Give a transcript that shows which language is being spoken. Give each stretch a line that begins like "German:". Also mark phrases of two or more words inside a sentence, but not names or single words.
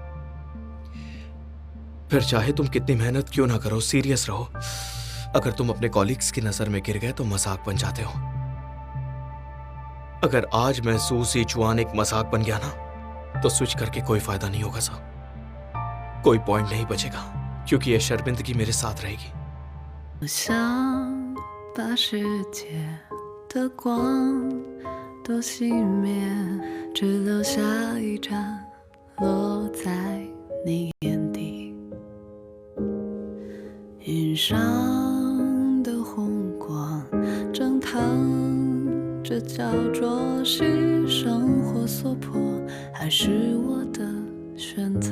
Hindi: फिर चाहे तुम कितनी मेहनत क्यों ना करो, सीरियस रहो, अगर तुम अपने कॉलीग्स की नजर में गिर गए तो मजाक बन जाते हो। अगर आज मैं सू सी चुआन एक मजाक बन गया ना, तो स्विच करके कोई फायदा नहीं होगा सर। कोई पॉइंट नहीं बचेगा, क्योंकि ये शर्मिंदगी मेरे साथ रहेगी।
Chinese: 我想把世界的光都熄灭，只留下一盏落在你眼底。云上的红光正烫着，焦灼是生活所迫，还是我的选择？